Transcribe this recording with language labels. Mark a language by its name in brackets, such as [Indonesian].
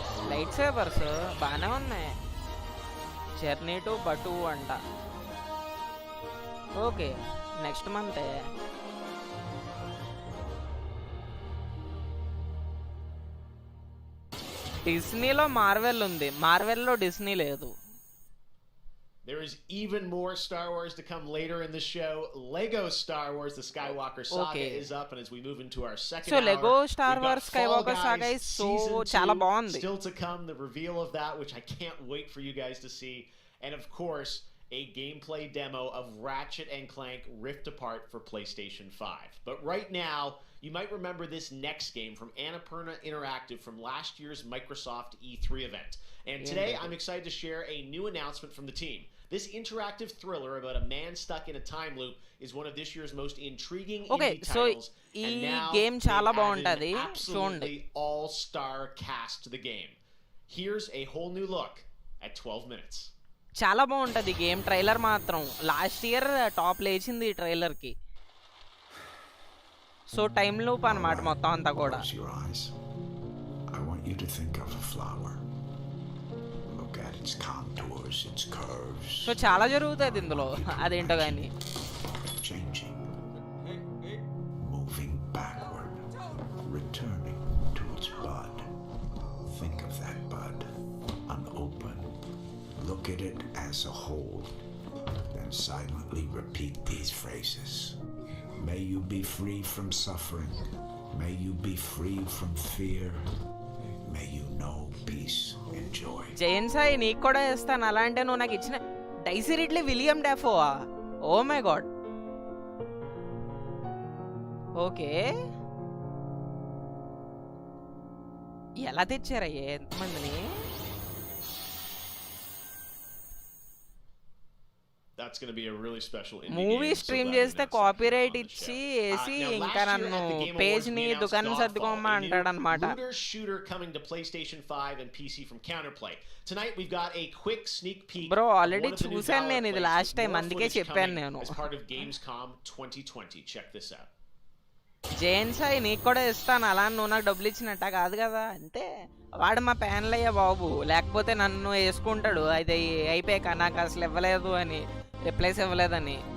[Telugu] Light savours బాగానే ఉన్నాయి. Journey to but అంట. Okay, next మంతే. డిస్నీలో మార్వెల్ ఉంది, మార్వెల్లో డిస్నీ లేదు. [English] There is even more Star Wars to come later in the show. Lego Star Wars: The Skywalker Saga is up, and as we move into our second hour, Lego Star Wars Skywalker Saga is so [Telugu] chala baagundi. [English] Still to come, the reveal of that, which I can't wait for you guys to see, and of course, a gameplay demo of Ratchet and Clank Rift Apart for PlayStation 5. But right now, you might remember this next game from Annapurna Interactive from last year's Microsoft E3 event. And today, I'm excited to share a new announcement from the team. This interactive thriller about a man stuck in a time loop is one of this year's most intriguing indie titles. And now, [Telugu] game chala baguntadi. [English] Absolutely all-star cast to the game. Here's a whole new look at 12 minutes. [Telugu] చాలా బాగుంటుంది game. Trailer మాత్రం last year top లేచింది ఈ ట్రైలర్కి. So time loop అన్నమాట మొత్తం అంతా కూడా. [English] I want you to think of a flower. Look at its contours, its curves. [Telugu] So చాలా జరుగుతుంది ఇందులో, అదేంటో కానీ. [English] Changing, moving backward, returning to its bud. Think of that bud, unopened. Look at it as a whole, then silently repeat these phrases. May you be free from suffering. May you be free from fear. May you know peace and joy. [Telugu] Jayan Sai నీకు కూడా ఇస్తాను. అలా అంటే నువ్వు నాకు ఇచ్చిన daisy Ridley William డెఫోవా? Oh my God. Okay, ఎలా తెచ్చారయ్యే ఎంతమందిని? [English] That's going to be a really special [Telugu] movie stream చేస్తే కాపీరైట్ ఇచ్చి వేసి ఇంకా నన్ను పేజ్ ని దుకాణం సర్దుకోమా అంటాడన్నమాట. [English] Shooter coming to PlayStation 5 and PC from Counterplay. Tonight we've got a quick sneak peek. [Telugu] Bro already చూసాను నేను ఇది లాస్ట్ టైం, అందుకే చెప్పాను నేను. [English] As part of GAMESCOM 2020. Check this out. [Telugu] Jain Sai నీకు కూడా ఇస్తాను, అలా నువ్వు నాకు డబ్బులు ఇచ్చినట్ట కాదు కదా. అంటే వాడు మా ప్యాన్లు అయ్యా బాబు, లేకపోతే నన్ను వేసుకుంటాడు. అది అయిపోయాక నాకు అసలు ఇవ్వలేదు అని, రిప్లైస్ ఇవ్వలేదని.